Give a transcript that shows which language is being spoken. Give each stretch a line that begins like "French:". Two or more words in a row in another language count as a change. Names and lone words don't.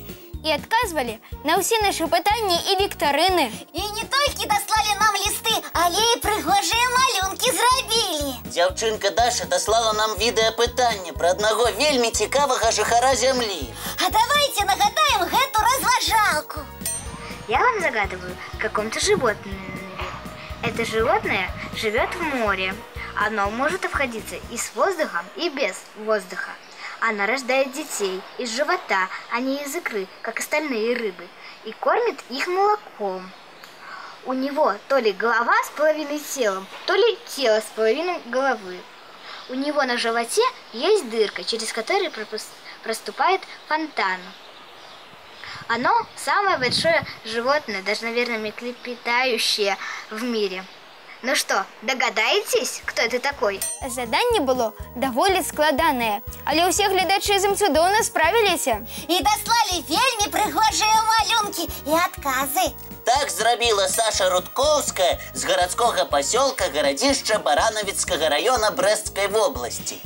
Belarusian: І адказвалі на ўсе нашы пытанні і віктарыны. І не толькі даслалі нам лісты, але і прыгожыя малюнкі зрабілі. Дзяўчынка Даша даслала нам відэапытанне пра аднаго вельмі цікавага жыхара зямлі. А давайте нагадаем гэту разважалку.
Russian: Я вам загадываю каком-то животном. Это животное живет в море. Оно может обходиться и с воздухом, и без воздуха. Она рождает детей из живота, а не из икры, как остальные рыбы, и кормит их молоком. У него то ли голова с половиной телом, то ли тело с половиной головы. У него на животе есть дырка, через которую проступает фонтан. Оно самое большое животное, даже, наверное, млекопитающее в мире. Ну что, догадаетесь, кто это такой?
Belarusian: Заданне было даволі складанае, але ўсе гледачы з ім цудоўна справіліся. І даслалі вельмі прыгожыя малюнкі і адказы. Так зрабіла Саша Рудкоўская з гарадскога пасёлка гарадзішча Баранавіцкага раёна Брэсцкай вобласці.